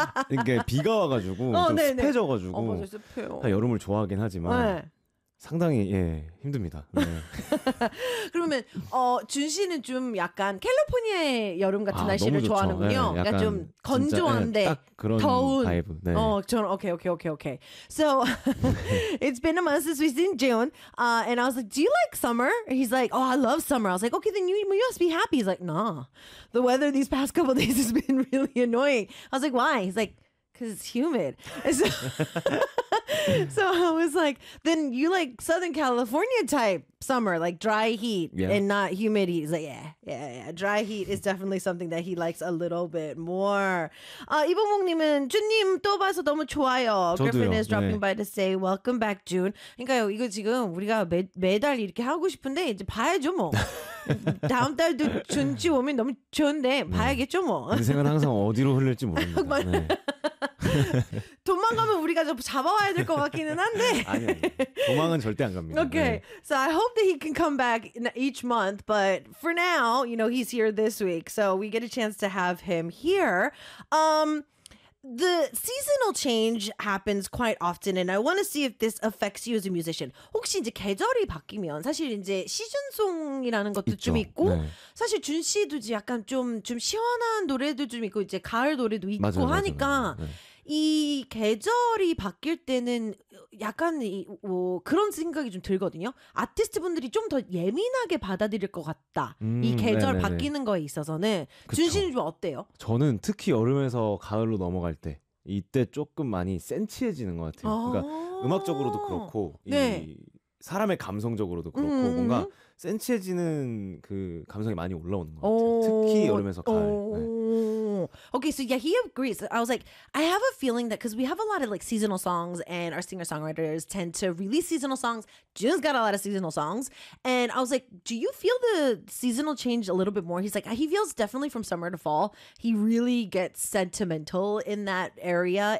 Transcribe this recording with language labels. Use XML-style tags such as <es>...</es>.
<ko>이게 비가 와가지고 습해져가지고 맞아, 습해요. 아, 여름을 좋아하긴 하지만 네. 상당히 예 힘듭니다. 네. 그러면 준 씨는 좀 약간 캘리포니아의 여름 같은 날씨를 좋아하는군요. 네, 약간 좀 건조한데 진짜, 네, 딱 그런 더운 바이브. 네. 오케이.</ko> <en>So it's been a month since we've seen Jun. And I was like, do you like summer? And he's like, oh, I love summer. I was like, okay, then you must be happy. He's like, nah. The weather these past couple days has been really annoying. I was like, why? He's like, because it's humid. So, so I was like, then you like Southern California type summer, like dry heat yeah. and not humidity. He's like, yeah. Dry heat is definitely something that he likes a little bit more.</en> <ko>이봉봉님은 준님 또 봐서 너무 좋아요.</ko> <en>Griffin is dropping 네. by to say, welcome back, June.</en> <ko>그러니까요, 이거 지금 우리가 매달 이렇게 하고 싶은데 이제 봐야죠, 뭐. 다음 달도 준치 오면 너무 좋은데 봐야겠죠, 뭐. 인생은 항상 어디로 흘릴지 모릅니다. 네. 도망가면 우리가 좀 잡아와야 될 것 같기는 한데 아니요 도망은 절대 안 갑니다 okay 네.</ko> <en>so I hope that he can come back each month but for now you know he's here this week so we get a chance to have him here the seasonal change happens quite often and I want to see if this affects you as a musician</en> <ko>혹시 이제 계절이 바뀌면 사실 이제 시즌송이라는 것도 있죠. 좀 있고 네. 사실 준 씨도 이제 약간 좀 시원한 노래도 좀 있고 이제 가을 노래도 있고 맞아요, 하니까 맞아요. 네. 이 계절이 바뀔 때는 약간 뭐 그런 생각이 좀 들거든요. 아티스트 분들이 좀 더 예민하게 받아들일 것 같다. 이 계절 네네네. 바뀌는 거에 있어서는 준 씨는 좀 어때요? 저는 특히 여름에서 가을로 넘어갈 때 이때 조금 많이 센치해지는 것 같아요. 그러니까 음악적으로도 그렇고 네. 사람의 감성적으로도 그렇고 뭔가 센치해지는 그 감성이 많이 올라오는 것 같아요. 특히 여름에서 가을.</ko> <en>네. Okay, so yeah, he agrees. I was like, I have a feeling that because we have a lot of like seasonal songs and our singer-songwriters tend to release seasonal songs. Jun's got a lot of seasonal songs. And I was like, do you feel the seasonal change a little bit more? He's like, he feels definitely from summer to fall. He really gets sentimental in that area.</en>